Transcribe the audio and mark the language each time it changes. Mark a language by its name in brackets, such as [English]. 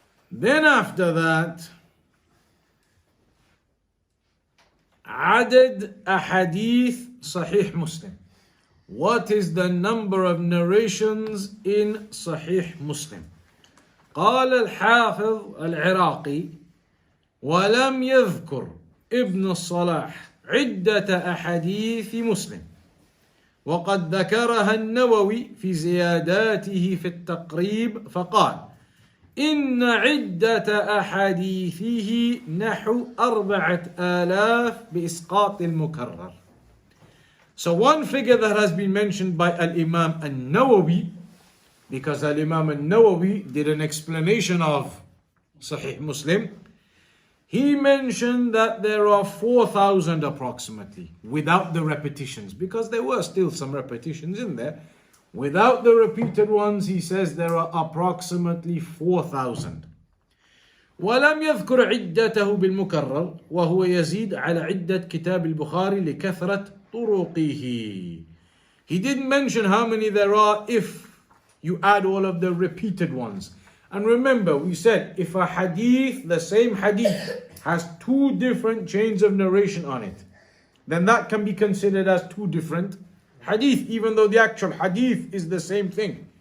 [English] Then after that, [Arabic] عدد أحاديث صحيح [English] Muslim. What is the number of narrations in Sahih Muslim? [Arabic] قال الحافظ العراقي ولم يذكر ابن الصلاح عدة أحاديث مسلم وقد ذكرها النووي في زياداته في التقريب فقال إن عدة أحاديثه نحو 4000 بإسقاط المكرر. [English] So one figure that has been mentioned by Al-Imam Al-Nawawi, because Al-Imam Al-Nawawi did an explanation of Sahih Muslim, he mentioned that there are 4,000 approximately, without the repetitions, because there were still some repetitions in there. Without the repeated ones, he says there are approximately 4,000. [Arabic] ولم يذكر عدته بالمكرر وهو يزيد على عدة كتاب البخاري لكثرة طرقه. [English] He didn't mention how many there are if you add all of the repeated ones. And remember, we said if a hadith, the same hadith, has two different chains of narration on it, then that can be considered as two different hadith, even though the actual hadith is the same thing.